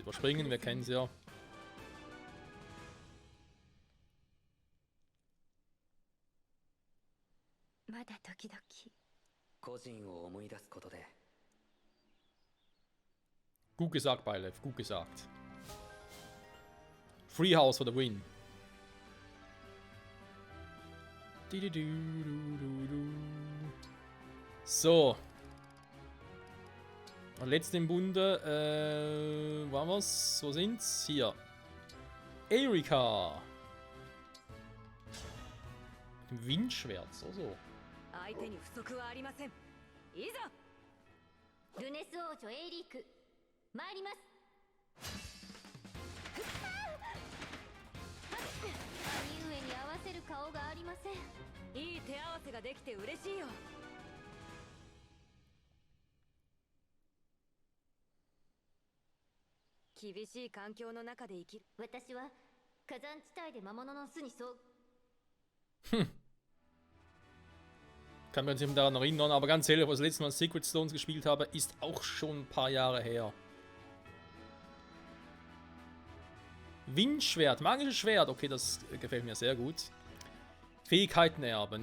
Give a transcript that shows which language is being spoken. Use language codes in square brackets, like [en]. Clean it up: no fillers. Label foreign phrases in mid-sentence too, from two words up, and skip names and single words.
[de] Überspringen, wir kennen es ja. Gut gesagt, Beilev, gut gesagt. [en] Free House for the win. So. [de] Und letzte im Bunde, war was? Wo sind's? Hier. Erika. Mit dem Windschwert, so. [ja] 相手に不足はありません。いざルネス王女エイリーク参ります。兄上に合わせる顔がありません。いい手合わせができて嬉しいよ。厳しい環境の中で生きる。私は火山地帯で魔物の巣にそう。 [de] Kann mich nicht mehr daran erinnern, aber ganz ehrlich, was ich das letzte Mal Secret Stones gespielt habe, ist auch schon ein paar Jahre her. Windschwert, magisches Schwert, okay, das gefällt mir sehr gut. Fähigkeiten erben.